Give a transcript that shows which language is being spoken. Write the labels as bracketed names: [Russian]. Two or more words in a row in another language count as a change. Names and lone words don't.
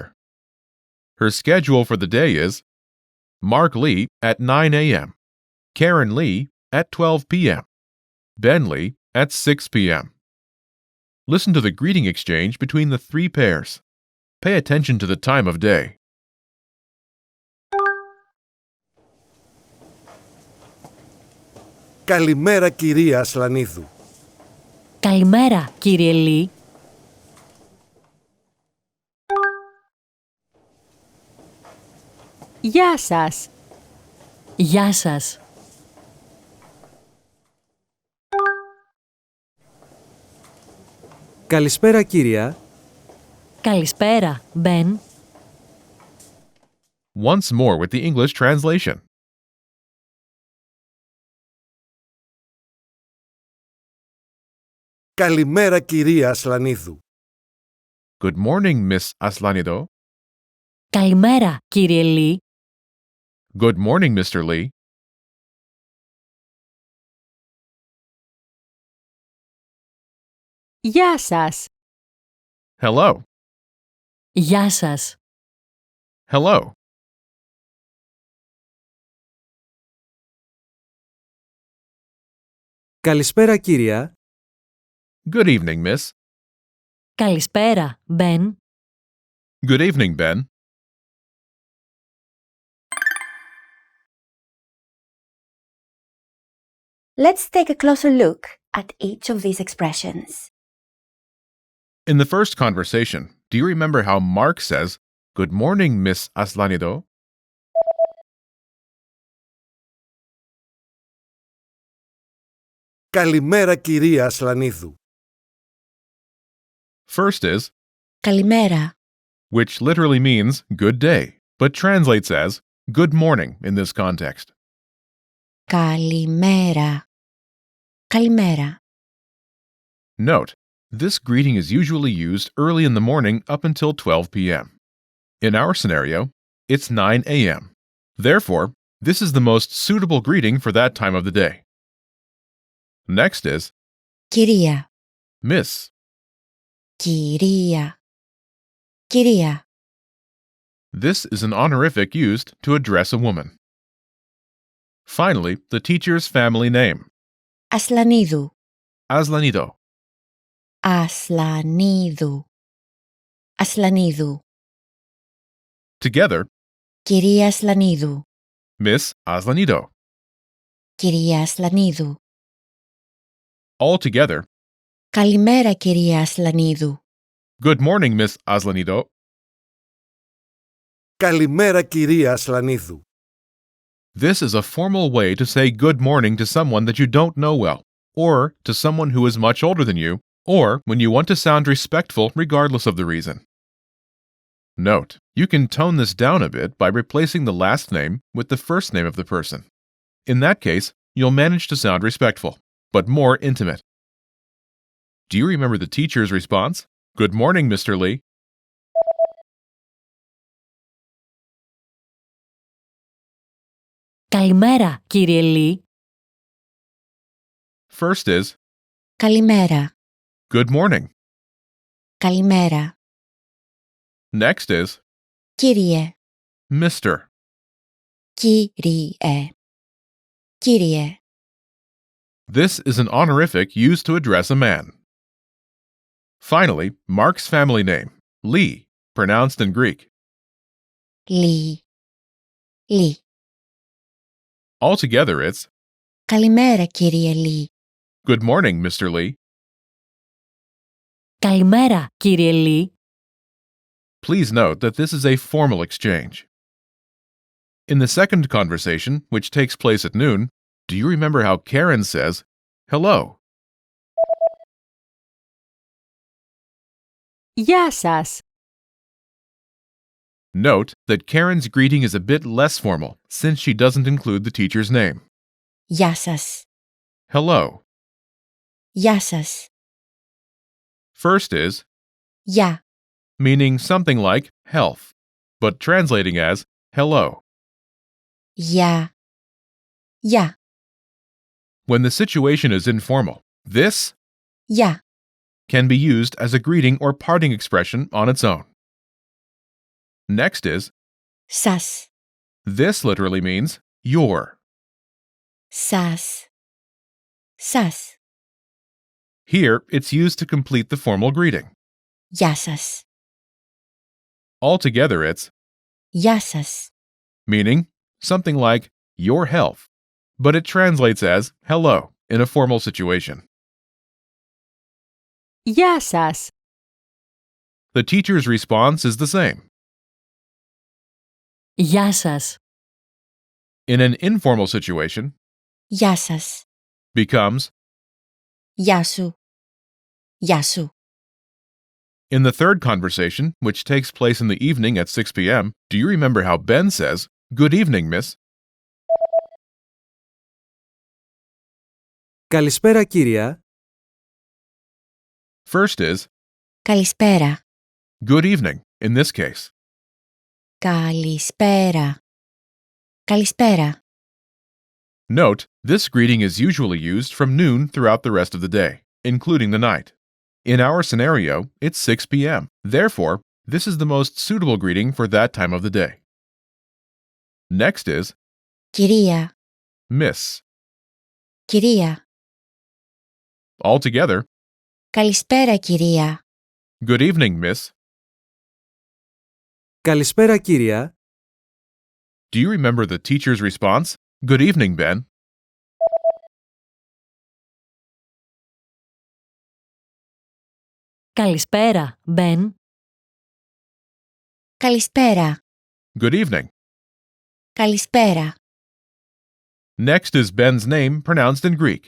[English] Her schedule for the day is Mark Lee at 9 a.m., Karen Lee at 12 p.m., Ben Lee at 6 p.m. Listen to the greeting exchange between the three pairs. Pay attention to the time of day. [Greek] Καλημέρα, κυρία Ασλανίδου. Καλημέρα, κύριε Λί. Γεια σας. Γεια σας. Καλησπέρα, κυρία. Καλησπέρα, Μπεν. [English] Once more with the English translation. [Greek] Καλημέρα, κυρία Ασλανίδου. [English] Good morning, Miss Aslanido. [Greek] Καλημέρα, κύριε Λί. [English] Good morning, Mr. Lee. [Greek] Γεια σας. [English] Hello. [Greek] Γεια σας. [English] Hello. [Greek] Καλησπέρα, κυρία. [English] Good evening, Miss. [Greek] Καλησπέρα, Μπεν. [English] Good evening, Ben. Let's take a closer look at each of these expressions. In the first conversation, do you remember how Mark says, Good morning, Miss Aslanido? [Greek] Καλημέρα, κυρία Ασλανίδου. [English] First is, [Greek] Καλημέρα. [English] which literally means good day, but translates as good morning in this context. [Greek] Καλημέρα. Καλημέρα. [English] Note, this greeting is usually used early in the morning up until 12 p.m. In our scenario, it's 9 a.m. Therefore, this is the most suitable greeting for that time of the day. Next is [Greek] Κυρία. [English] Miss. [Greek] Κυρία. Κυρία. [English] This is an honorific used to address a woman. Finally, the teacher's family name, [Greek] Ασλανίδου. [English] Aslanido. [Greek] Ασλανίδου. Ασλανίδου. [English] Together, [Greek] Κυρία Ασλανίδου. [English] Miss Aslanido. [Greek] Κυρία Ασλανίδου. [English] All together, [Greek] Καλημέρα, κυρία Ασλανίδου. [English] good morning, Miss Aslanido. [Greek] Καλημέρα, κυρία Ασλανίδου. [English] This is a formal way to say good morning to someone that you don't know well, or to someone who is much older than you, or when you want to sound respectful regardless of the reason. Note, you can tone this down a bit by replacing the last name with the first name of the person. In that case, you'll manage to sound respectful, but more intimate. Do you remember the teacher's response? Good morning, Mr. Lee. [Greek] Καλημέρα, κύριε Λί. [English] First is, [Greek] Καλημέρα. [English] good morning. [Greek] Καλημέρα. [English] Next is, [Greek] Κύριε. [English] Mr. [Greek] Κύριε. Κύριε. [English] This is an honorific used to address a man. Finally, Mark's family name, Lee, pronounced in Greek. [Greek] Λι. Λι. [English] Altogether, it's, [Greek] Καλημέρα, κύριε Λι. [English] good morning, Mr. Lee. [Greek] Καλημέρα, κύριε Λί. [English] Please note that this is a formal exchange. In the second conversation, which takes place at noon, do you remember how Karen says, hello? [Greek] Γεια σας. [English] Note that Karen's greeting is a bit less formal since she doesn't include the teacher's name. [Greek] Γεια σας. [English] Hello. [Greek] Γεια σας. [English] First is, [Greek] Γεια. [English] meaning something like health, but translating as hello. [Greek] Γεια. Γεια. [English] When the situation is informal, this [Greek] Γεια. [English] can be used as a greeting or parting expression on its own. Next is, [Greek] Σας. [English] this literally means your. [Greek] Σας. Σας. [English] Here, it's used to complete the formal greeting. [Greek] Γεια σας. [English] Altogether, it's [Greek] Γεια σας. [English] meaning something like your health, but it translates as hello in a formal situation. [Greek] Γεια σας. [English] The teacher's response is the same. [Greek] Γεια σας. [English] In an informal situation, [Greek] Γεια σας. [English] becomes [Greek] Γεια σου. Γεια σου. [English] in the third conversation, which takes place in the evening at 6 p.m., do you remember how Ben says, good evening, miss? [Greek] Καλησπέρα κύρια. [English] First is, [Greek] Καλησπέρα. [English] good evening, in this case. [Greek] Καλησπέρα. Καλησπέρα. [English] Note, this greeting is usually used from noon throughout the rest of the day, including the night. In our scenario, it's 6 p.m. Therefore, this is the most suitable greeting for that time of the day. Next is [Greek] Κυρία. [English] miss. [Greek] Κυρία. [English] Altogether, [Greek] Καλησπέρα κυρία. [English] good evening, miss. [Greek] Καλησπέρα κύρια. [English] Do you remember the teacher's response? Good evening, Ben. [Greek] Καλησπέρα, Μπεν. Καλησπέρα. [English] Good evening. [Greek] Καλησπέρα. [English] Next is Ben's name pronounced in Greek.